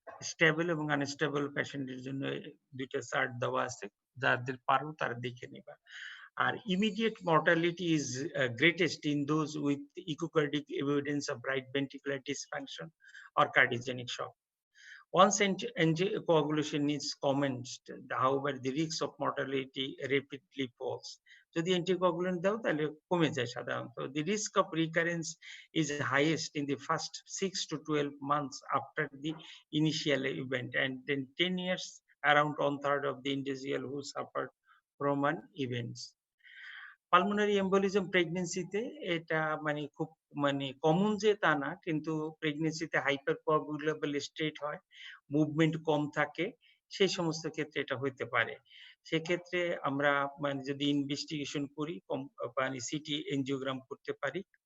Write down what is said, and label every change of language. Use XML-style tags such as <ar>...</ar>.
<bn>Stable এবং unstable পেশেন্টের জন্য ২ টা চার্ট দেওয়া আছে। যাদের পারো তারা দেখে নিবা। আর</bn> <en>Immediate mortality is greatest in those with echocardiac evidence of right ventricular dysfunction or cardiogenic shock. Once anticoagulation is commenced, however, the risk of mortality rapidly falls.</en> <bn>যদি anticoagulant দাও তাহলে কমে যায় সাধারণত।</bn> <en>The risk of recurrence is highest in the first 6 to 12 months after the initial event, and then 10 years around 1/3 of the individual who suffered from an event.</en> <bn>Pulmonary embolism প্রেগন্যান্সিতে এটা মানে খুব মানে কমন যে তা না, কিন্তু প্রেগন্যান্সিতে হাইপার কোয়াগুলেবল স্টেট হয়, movement কম থাকে, সেই সমস্ত ক্ষেত্রে এটা হইতে পারে। সেক্ষেত্রে আমরা মানে যদি ইনভেস্টিগেশন করি মানে সিটি এনজিওগ্রাম করতে পারি।</bn>